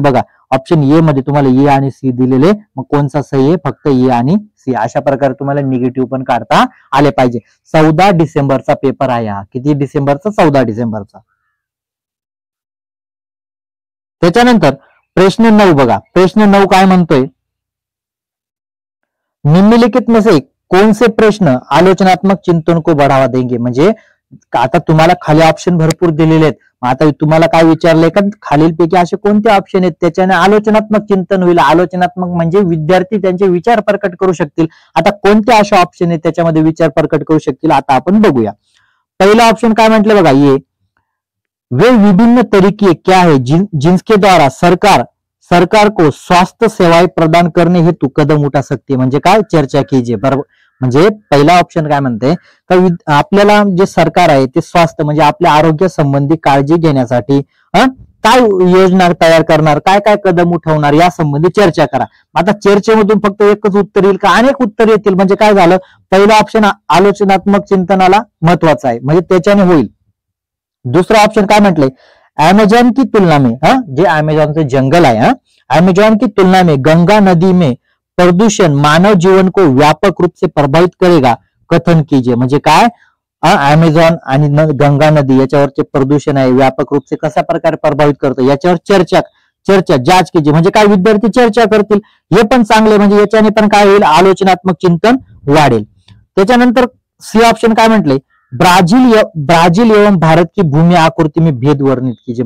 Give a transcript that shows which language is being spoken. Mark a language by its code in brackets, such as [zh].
[mr] बघा, option A मध्ये तुम्हाला ए आणि सी दिलेले, मग कोणचा सही आहे? फक्त ए आणि सी. अशा प्रकारे तुम्हाला निगेटिव्ह पण काढता आले पाहिजे. 14 डिसेंबरचा पेपर आहे हा. किती डिसेंबरचा? 14 डिसेंबरचा. त्याच्यानंतर प्रश्न 9 बघा. प्रश्न 9 काय म्हणतोय? [hi] निम्नलिखित में से कौन से प्रश्न आलोचनात्मक चिंतन को बढ़ावा देंगे? [mr] म्हणजे आता तुम्हाला खाली ऑप्शन भरपूर दिलेले आहेत. आता तुम्हाला काय विचारलंय का, खालीलपैकी असे कोणते ऑप्शन आहेत त्याच्याने आलोचनात्मक चिंतन होईल? आलोचनात्मक म्हणजे विद्यार्थी त्यांचे विचार प्रकट करू शकतील. आता कोणते असे ऑप्शन आहेत त्याच्यामध्ये विचार प्रकट करू शकतील? आता आपण बघूया. पहिला ऑप्शन काय म्हटलं बघा, [hi] ये वे विभिन्न तरीके क्या है जिनके द्वारा सरकार को स्वास्थ्य सेवाएं प्रदान करने हेतु कदम उठा सकते. [mr] म्हणजे काय, [hi] चर्चा कीजिए. [mr] बरोबर. म्हणजे पहिला ऑप्शन काय म्हणते, आपल्याला जे सरकार आहे ते स्वास्थ्य म्हणजे आपल्या आरोग्य संबंधी काळजी घेण्यासाठी काय योजना तयार करणार, काय काय कदम उठवणार या संबंधी चर्चा करा. आता चर्चेमधून फक्त एकच उत्तर येईल का अनेक उत्तर येतील? म्हणजे काय झालं, पहिला ऑप्शन आलोचनात्मक चिंतनाला महत्वाचा आहे, म्हणजे त्याच्याने होईल. दुसरा ऑप्शन काय म्हटलंय, [hi] अमेजॉन की तुलना में, [mr] जे अमेजॉनचं जंगल आहे, [hi] अमेजॉन की तुलना में गंगा नदी में प्रदूषण मानव जीवन को व्यापक रूप से प्रभावित करेगा, कथन कीजिए. [mr] म्हणजे काय, अमेझॉन आणि गंगा नदी याच्यावरचे प्रदूषण आहे [hi] व्यापक रूप से [mr] कशा प्रकारे प्रभावित करतो याच्यावर [hi] चर्चा जांच कीजिए. [mr] म्हणजे काय, विद्यार्थी चर्चा करतील, हे पण चांगले. म्हणजे याच्याने पण काय होईल, आलोचनात्मक चिंतन वाढेल. त्याच्यानंतर सी ऑप्शन काय म्हटले, [hi] ब्राझील एवं भारत की भूमी आकृती में भेद वर्णित कीजिए.